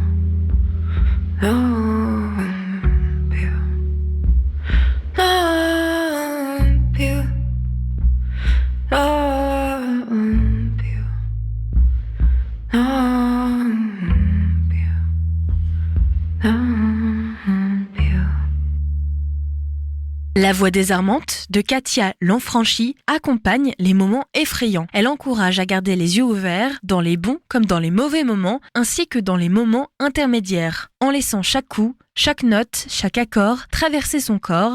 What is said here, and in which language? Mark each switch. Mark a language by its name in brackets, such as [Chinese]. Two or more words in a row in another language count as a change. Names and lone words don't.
[Italian] Non più, non più, non più, non più, non più. [French] La voix désarmante de Katia Lanfranchi accompagne les moments effrayants. Elle encourage à garder les yeux ouverts dans les bons comme dans les mauvais moments, ainsi que dans les moments intermédiaires, en laissant chaque coup, chaque note, chaque accord traverser son corps.